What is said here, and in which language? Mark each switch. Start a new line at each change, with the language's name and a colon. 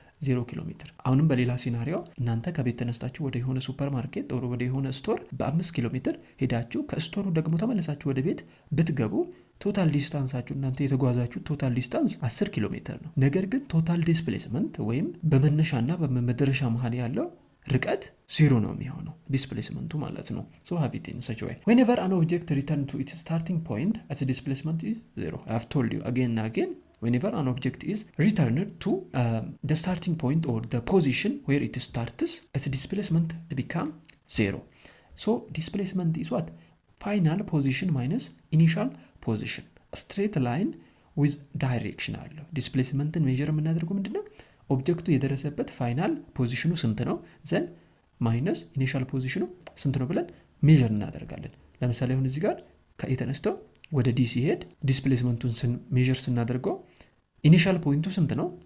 Amharic: 0 kilometer። አሁንም በሌላ ሲናሪዮ እናንተ ከቤት ተነስታችሁ ወደ የሆነ ሱፐር ማርኬት ወደ የሆነ ስቶር በ5 ኪሎ ሜትር ሄዳችሁ ከስቶሩ ደግሞ ተመለሳችሁ ወደ ቤት ብትገቡ ቶታል ዲስታንሳችሁ እናንተ የተጓዛችሁ ቶታል ዲስታንስ 10 ኪሎ ሜትር ነው። ነገር ግን ቶታል ዲስፕሌስመንት ወይም በመነሻና በመድረሻ መሃል ያለው ርቀት ዜሮ ነው የሚሆነው ዲስፕሌስመንቱ ማለት ነው።
English: so have it in such a way whenever an object return to its starting point its displacement is zero. I have told you again and again, whenever an object is returned to the starting point or the position where it starts, its displacement become zero. So displacement is what? Final position minus initial position. A straight line with direction አለው።
Amharic: ዲስፕሌስመንትን ሜዥር የምናደርገው ምንድነው? ኦብጀክቱ የደረሰበት ፋይናል ፖዚሽኑ ስንት ነው ዘን ማይነስ ኢኒሻል ፖዚሽኑ ስንት ነው ብለን ሜዥር እናደርጋለን። ለምሳሌ አሁን እዚህ ጋር ከኤ ተነስቶ ወደ ዲ ሲሄድ ዲስፕሌስመንቱን ሜዥር ስናደርገው ኢኒሻል ፖይንቱ ስንት ነው?